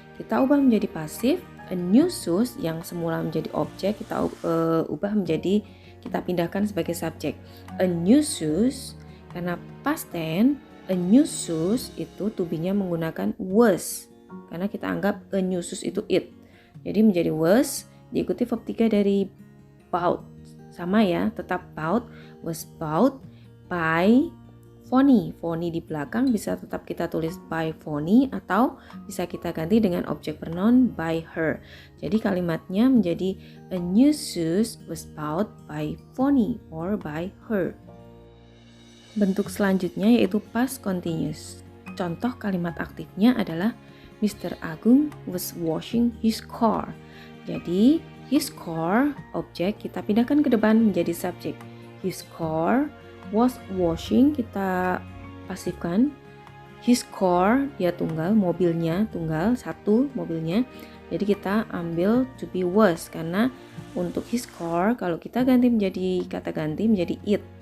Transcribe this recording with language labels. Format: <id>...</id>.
<id>Kita ubah menjadi pasif,</id> <en>a new shoes</en> <id>yang semula menjadi objek kita ubah menjadi, kita pindahkan sebagai subjek. A new shoes, karena past tense</id> <en>a new shoes</en> <id>itu to be-nya menggunakan was, karena kita anggap a new shoes itu it. Jadi menjadi was diikuti verb 3 dari bought. Sama ya, tetap</id> <en>bought, was bought by Fonny.</en> <id>Fonny di belakang bisa tetap kita tulis by Fonny atau bisa kita ganti dengan objek pronoun</id> <en>by her.</en> <id>Jadi kalimatnya menjadi</id> <en>a new shoes was bought by Fonny or by her.</en> <id>Bentuk selanjutnya yaitu past continuous. Contoh kalimat aktifnya adalah Mr. Agung</id> <en>was washing his car.</en> <id>Jadi his car, objek, kita pindahkan ke depan menjadi subjek.</id> <en>His car was washing,</en> <id>kita pasifkan. His car, dia tunggal, mobilnya tunggal, satu mobilnya. Jadi kita ambil to be was, karena untuk</id> <en>his car,</en> <id>kalau kita ganti menjadi kata ganti menjadi it.</id>